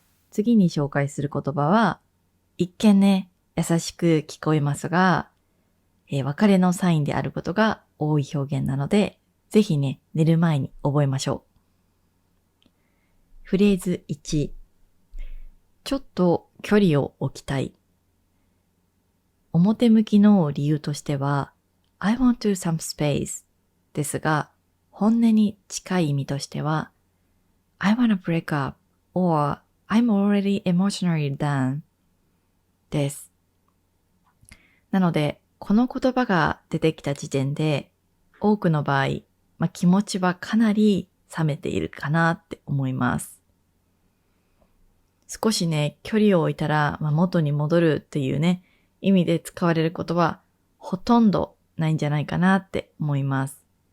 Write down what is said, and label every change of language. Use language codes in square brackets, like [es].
[ja] 次に紹介する言葉は、一見ね、優しく聞こえますが、別れのサインであることが多い表現なので、ぜひね、寝る前に覚えましょう。フレーズ1、ちょっと距離を置きたい。表向きの理由としては [en] I want to some space [ja] ですが、本音に近い意味としては [en] I wanna break up or I'm already emotionally done [ja] です。なので、この言葉が出てきた時点で多くの場合、気持ちはかなり冷めているかなって思います。少しね、距離を置いたら、元に戻るっていうね、意味で使われることはほとんどないんじゃないかなって思います。